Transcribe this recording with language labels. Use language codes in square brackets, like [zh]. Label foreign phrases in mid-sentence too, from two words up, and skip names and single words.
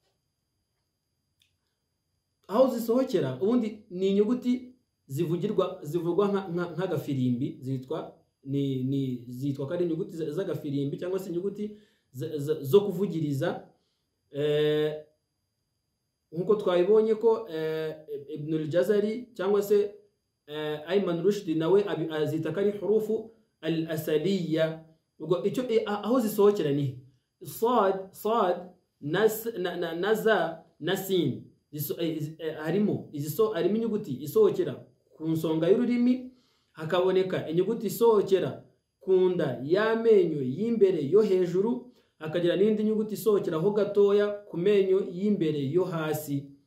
[rw] Aho zisohokera ubundi ni inyuguti zivugwa nk'agafirimbi, zitwa kari inyuguti z'agafirimbi cyangwa se inyuguti zo kuvugiriza. Nkuko twabibonye ko Ibn al-Jazari cyangwa se Ayman Rushdi nawe azita kari [ar] حروف الأسلية. [rw] Ubwo icyo aho zisohokera ni sad, na za na sin. Harimo inyuguti isohokera ku nsonga y'ururimi, hakaboneka inyuguti isohokera ku nda y'amenyo y'imbere yo hejuru, hakagira n'indi nyuguti isohokera ho gatoya ku menyo y'imbere yo hasi.